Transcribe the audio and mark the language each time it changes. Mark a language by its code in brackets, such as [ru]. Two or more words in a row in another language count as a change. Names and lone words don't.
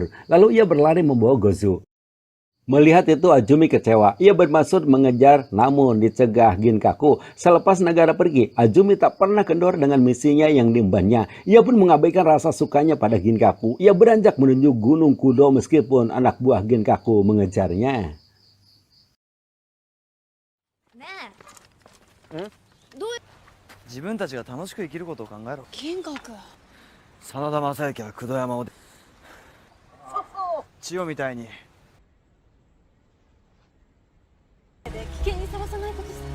[id] Lalu ia berlari membawa Gozu. Melihat itu Azumi kecewa. Ia bermaksud mengejar namun dicegah Ginkaku. Selepas Nagara pergi, Azumi tak pernah kendor dengan misinya yang diembannya. Ia pun mengabaikan rasa sukanya pada Ginkaku. Ia beranjak menuju Gunung Kudo meskipun anak buah Ginkaku mengejarnya. [ja] 自分たちが楽しく生きることを考えろ。銀閣。真田昌幸は九度山を千代みたいに危険にさらさないことさ。